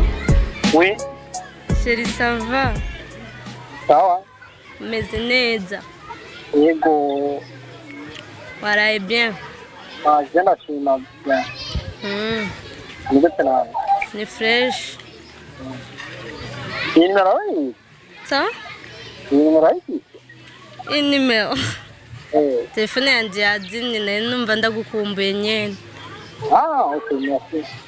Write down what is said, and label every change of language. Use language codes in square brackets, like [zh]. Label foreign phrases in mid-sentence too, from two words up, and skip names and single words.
[fr] Oui, Chérie, ça va? [rw] sawa. Umeze neza? Yego, Waraye bien? je ndashima bien. Ni gute nawe? Ni fresh? Iyi nimero urayizi? Ça? Iyi nimero urayizi? Iyi nimero? Eh. Telefone yanjye yadimye nari numva ndagukumbuye nyene. [fr] Ok, merci.